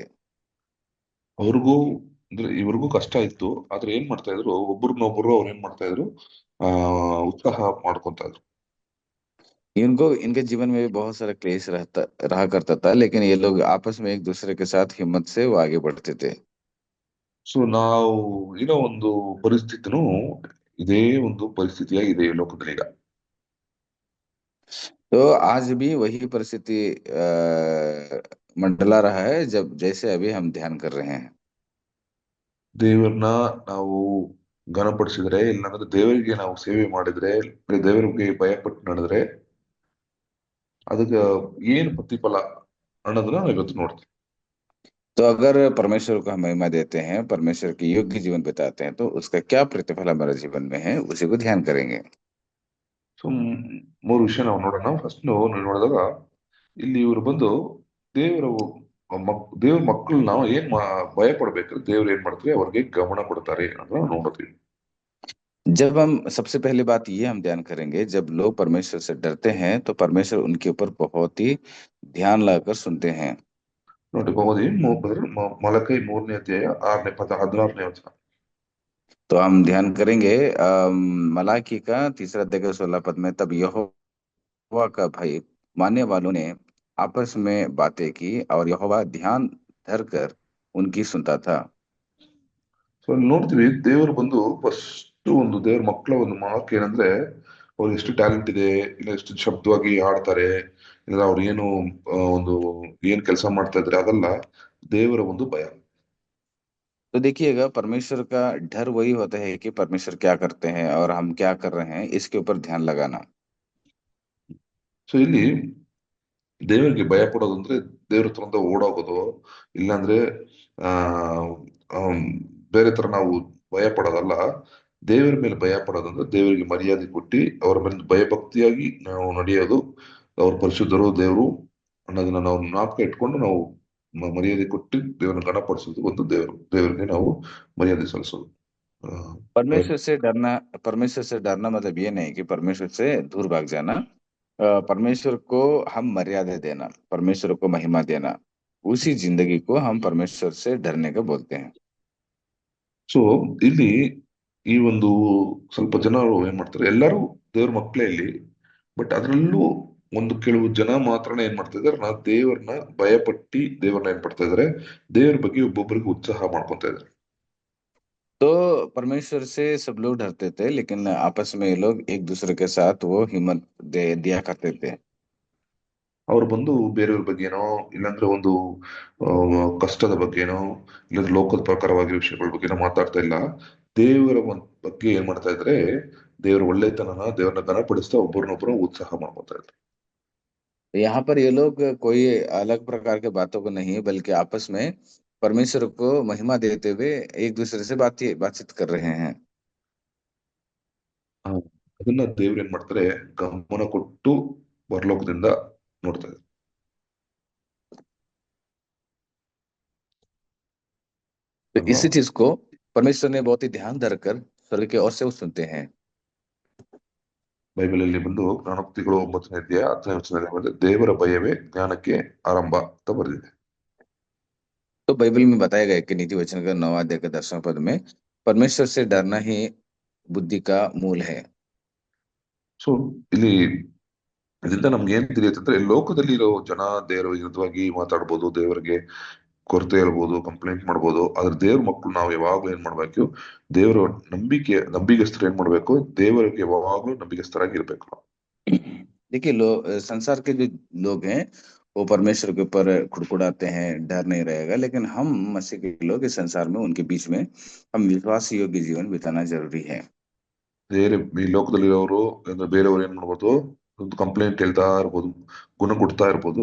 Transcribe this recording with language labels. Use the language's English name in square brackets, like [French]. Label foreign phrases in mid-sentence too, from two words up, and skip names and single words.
[Kannada] ಅವ್ರಿಗೂ ಅಂದ್ರೆ ಇವ್ರಿಗೂ ಕಷ್ಟ ಇತ್ತು, ಆದ್ರೆ ಏನ್ ಮಾಡ್ತಾ ಇದ್ರು, ಒಬ್ರನ್ನೊಬ್ರು ಅವ್ರು ಏನ್ ಮಾಡ್ತಾ ಇದ್ರು, ಉತ್ಸಾಹ ಮಾಡ್ಕೊಂತ ಇದ್ರು. [Hindi] इनको इनके जीवन में भी बहुत सारा क्लेश रहा करता था, लेकिन ये लोग आपस में एक दूसरे के साथ हिम्मत से वो आगे बढ़ते थे। [Kannada] ಸೊ ನಾವು ಇರೋ ಒಂದು ಪರಿಸ್ಥಿತಿನೂ ಇದೇ ಒಂದು ಪರಿಸ್ಥಿತಿಯಾಗಿದೆ ಈ ಲೋಕದಲ್ಲಿ ಈಗ. [Hindi] तो आज भी वही परिस्थिति मंडला रहा है जब जैसे अभी हम ध्यान कर रहे हैं। [Kannada] ದೇವರನ್ನ ನಾವು ಘನಪಡಿಸಿದ್ರೆ, ಇಲ್ಲಾಂದ್ರೆ ದೇವರಿಗೆ ನಾವು ಸೇವೆ ಮಾಡಿದ್ರೆ, ದೇವರಿಗೆ ಭಯಪಟ್ಟು ನಡೆದ್ರೆ ಅದಕ್ಕೆ ಏನ್ ಪ್ರತಿಫಲ ಅನ್ನೋದನ್ನ ನಾವು ಇವತ್ತು ನೋಡ್ತೀವಿ. [Hindi] तो अगर परमेश्वर को हम महिमा देते हैं, परमेश्वर की योग्य जीवन बिताते हैं, तो उसका क्या प्रतिफल हमारे जीवन में है उसी को ध्यान करेंगे। [Kannada] ಸೊ 3 ವಿಷಯ ನಾವು ನೋಡೋಣ. ಫಸ್ಟ್ ನೋಡಿದಾಗ ಇಲ್ಲಿ ಇವರು ಬಂದು ದೇವ್ರ ಮಕ್ಕಳು ನಾವು ಭಯ ಪಡ್ಬೇಕಾದ್ರೆ ದೇವ್ರು ಏನ್ ಮಾಡ್ತಾರೆ, ಅವ್ರಿಗೆ ಗಮನ ಕೊಡ್ತಾರೆ ಅಂತ ನೋಡ್ತೀವಿ. [Hindi] जब हम सबसे पहली बात ये हम ध्यान करेंगे, जब लोग परमेश्वर से डरते हैं तो परमेश्वर उनके ऊपर बहुत ही ध्यान लगाकर सुनते हैं। [Kannada] ನೋಡಿ ಬಹುದಿ ಮಲಕೈ 3ನೇ ಅಧ್ಯಾಯ 6ನೇ ಪದ 16ನೇ ವಚನ. [Hindi] तो हम ध्यान करेंगे मलाकी का तीसरा अध्याय के 16 पद में, तब यहोवा का भय मानने वालों ने आपस में बातें की और यहोवा ध्यान धर कर उनकी सुनता था। [Kannada] ಸೊ ಅಲ್ಲಿ ನೋಡ್ತೀವಿ ದೇವರು ಬಂದು ಫಸ್ಟ್ ಒಂದು ದೇವ್ರ ಮಕ್ಕಳ ಒಂದು ಮಾರ್ಕ್ ಏನಂದ್ರೆ ಅವ್ರಿಗೆ ಎಷ್ಟು ಟ್ಯಾಲೆಂಟ್ ಇದೆ, ಇಲ್ಲ ಎಷ್ಟು ಶಬ್ದವಾಗಿ ಹಾಡ್ತಾರೆ, ಇಲ್ಲ ಅವ್ರು ಏನು ಒಂದು ಏನ್ ಕೆಲಸ ಮಾಡ್ತಾ ಇದ್ರೆ ಅದಲ್ಲ, ದೇವರ ಒಂದು ಭಯ. [Hindi] तो देखिएगा, परमेश्वर का डर वही होता है कि परमेश्वर क्या करते हैं और हम क्या कर रहे हैं, इसके ऊपर ध्यान लगाना। [Kannada] ಸೊ ಇಲ್ಲಿ ದೇವರಿಗೆ ಭಯ ಪಡೋದು ಅಂದ್ರೆ ದೇವ್ರ ಹತ್ರ ಓಡೋಗೋದು, ಇಲ್ಲಾಂದ್ರೆ ಆ ಆಮ್, ಬೇರೆ ತರ ನಾವು ಭಯ ಪಡೋದಲ್ಲ. ದೇವರ ಮೇಲೆ ಭಯ ಪಡೋದಂದ್ರೆ ದೇವರಿಗೆ ಮರ್ಯಾದೆ ಕೊಟ್ಟು ಅವರ ಮೇಲೆ ಭಯಭಕ್ತಿಯಾಗಿ ನಾವು ನಡೆಯೋದು. ಅವ್ರ ಪರಿಶುದ್ಧರು ದೇವರು ಅನ್ನೋದನ್ನ ನಾವು ಜ್ಞಾಪಕ ಇಟ್ಕೊಂಡು ನಾವು ಮರ್ಯಾದೆ ಕೊಟ್ಟು ದೇವರನ್ನ ಗಣಪಡಿಸೋದು ಒಂದು ದೇವರಿಗೆ ನಾವು ಮರ್ಯಾದೆ ಸಲ್ಲಿಸೋದು. ಆ, [Hindi] परमेश्वर से डरना मतलब ये नहीं कि परमेश्वर से दूर भाग जाना। परमेश्वर को हम मर्यादा देना, परमेश्वर को महिमा देना, उसी जिंदगी को हम परमेश्वर से डरने का बोलते हैं। [Kannada] ಸೊ ಇಲ್ಲಿ ಈ ಒಂದು ಸ್ವಲ್ಪ ಜನರು ಏನ್ ಮಾಡ್ತಾರೆ, ಎಲ್ಲರೂ ದೇವ್ರ ಮಕ್ಕಳೇ ಇಲ್ಲಿ, ಬಟ್ ಅದ್ರಲ್ಲೂ ಒಂದು ಕೆಲವು ಜನ ಮಾತ್ರನೇ ಏನ್ ಮಾಡ್ತಾ ಇದಾರೆ, ನಾ ದೇವ್ರನ್ನ ಭಯಪಟ್ಟಿ ದೇವ್ರನ್ನ ಏನ್ ಮಾಡ್ತಾ ಇದಾರೆ, ದೇವ್ರ ಬಗ್ಗೆ ಒಬ್ಬೊಬ್ಬರಿಗೆ ಉತ್ಸಾಹ ಮಾಡ್ಕೊಂತ ಇದಾರೆ. [Hindi] तो परमेश्वर से सब लोग डरते थे, लेकिन आपस में ये लोग एक दूसरे के साथ वो हिम्मत दे दिया करते थे। [Kannada] ಅವ್ರು ಬಂದು ಬೇರೆಯವ್ರ ಬಗ್ಗೆನೋ, ಇಲ್ಲಾಂದ್ರೆ ಒಂದು ಕಷ್ಟದ ಬಗ್ಗೆನೋ, ಇಲ್ಲಾಂದ್ರೆ ಲೋಕದ ಪ್ರಕಾರವಾಗಿ ವಿಷಯಗಳ ಬಗ್ಗೆನೋ ಮಾತಾಡ್ತಾ ಇಲ್ಲ. ದೇವರ ಬಗ್ಗೆ ಏನ್ ಮಾಡ್ತಾ ಇದ್ರೆ, ದೇವರ ಒಳ್ಳೆತನನ ದೇವ್ರನ್ನ ಘನಪಡಿಸ್ತಾ ಒಬ್ಬರನ್ನೊಬ್ಬರು ಉತ್ಸಾಹ ಮಾಡ್ಕೊತಾ ಇದ್ರು. [Hindi] तो यहाँ पर ये लोग कोई अलग प्रकार के बातों को नहीं, बल्कि आपस में परमेश्वर को महिमा देते हुए एक दूसरे से बातचीत कर रहे हैं। [Kannada] ಆ, ಅದನ್ನ ದೇವ್ರು ಏನ್ ಮಾಡ್ತಾರೆ, ಗಮನ ಕೊಟ್ಟು ಪರಲೋಕದಿಂದ ನೋಡ್ತಾ ಇದ್ದಾರೆ [Hindi] तो [Kannada] ಅಲ್ವಾ. [Hindi] इसी चीज को परमेश्वर ने बहुत ही ध्यान धरकर स्वर्ग की ओर से वो सुनते हैं। [Kannada] ಬೈಬಲ್ ಅಲ್ಲಿ ಬಂದು ಜ್ಞಾನೋಕ್ತಿಗಳು 9ನೇ ಅಧ್ಯಾಯ 10ನೇ ವಚನದಲ್ಲಿ ದೇವರ ಭಯವೇ ಜ್ಞಾನಕ್ಕೆ ಆರಂಭ ಅಂತ ಬರೆದಿದೆ. [Hindi] तो बाइबल में बताया गया है कि नीति वचन का 9 अध्याय के 10वें पद में, परमेश्वर से डरना ही बुद्धि का मूल है। [Kannada] ಸೊ ಇಲ್ಲಿ ಇದರಿಂದ ನಮ್ಗೆ ಏನ್ ತಿಳಿಯುತ್ತಂದ್ರೆ, ಲೋಕದಲ್ಲಿ ಇರೋ ಜನ ದೇವರ ವಿರುದ್ಧವಾಗಿ ಮಾತಾಡ್ಬೋದು, ದೇವರಿಗೆ ಕೊರತೆ ಹೇಳ್ಬೋದು, ಕಂಪ್ಲೇಂಟ್ ಮಾಡ್ಬೋದು. ಆದ್ರೆ ದೇವ್ರ ಮಕ್ಕಳು ನಾವು ಯಾವಾಗ್ಲೂ ಏನ್ ಮಾಡ್ಬೇಕು, ದೇವರ ನಂಬಿಗಸ್ತರು ಏನ್ ಮಾಡ್ಬೇಕು, ದೇವರಿಗೆ ಯಾವಾಗ್ಲೂ ನಂಬಿಗಸ್ತರಾಗಿ ಇರ್ಬೇಕು ನಾವು. [Hindi] देखिए, संसार के जो लोग हैं वो परमेश्वर के ऊपर कुड़कुड़ाते हैं, डर नहीं रहेगा, लेकिन हम मसीह के लोग इस संसार में उनके बीच में हम विश्वास योग्य जीवन बिताना जरूरी है। [Kannada] ಬೇರೆ ಈ ಲೋಕದಲ್ಲಿರೋರು ಅಂದ್ರೆ ಬೇರೆಯವ್ರು ಏನ್ ಮಾಡ್ಬೋದು, ಒಂದು ಕಂಪ್ಲೇಂಟ್ ಹೇಳ್ತಾ ಇರ್ಬೋದು, ಗುಣ ಕೊಡ್ತಾ ಇರ್ಬೋದು.